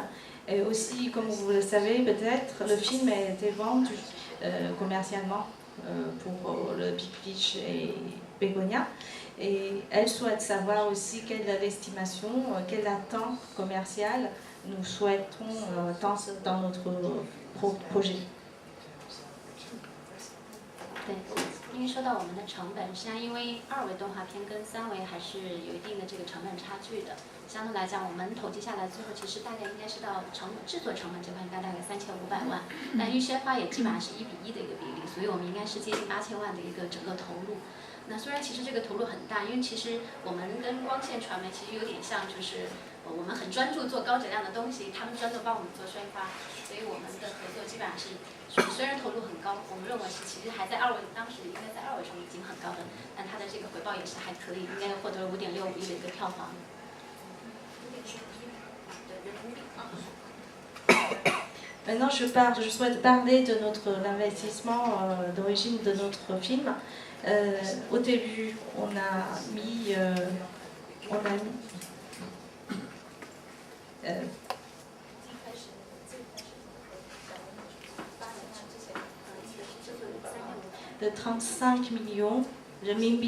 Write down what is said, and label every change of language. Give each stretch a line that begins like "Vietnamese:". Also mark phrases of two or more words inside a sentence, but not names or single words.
French: Et aussi, comme vous le savez peut-être, le film a été vendu commercialement pour le Big Fish et Begonia. Et elle souhaite savoir aussi quelle est l'estimation, quelle attente commerciale nous souhaitons dans notre projet.
Chinese: 对，因为说到我们的成本，实际上因为2维动画片跟3维还是有一定的这个成本差距的。相对来讲，我们统计下来，最后其实大概应该是到制作成本这块应该大概3500万，但预先花也基本上是1:1的一个比例，所以我们应该是接近8000万的一个整个投入。那虽然其实这个投入很大，因为其实我们跟光线传媒其实有点像，就是我们很专注做高质量的东西，他们专注帮我们做宣发，所以我们的合作基本上是虽然投入很高，我们认为是其实还在2维，当时应该在2维中已经很高的，但它的这个回报也是还可以，应该获得了5.65亿的一个票房。
French: Maintenant, je souhaite parler de l'investissement d'origine de notre film. Au début, on a mis de 35 millions de renminbi.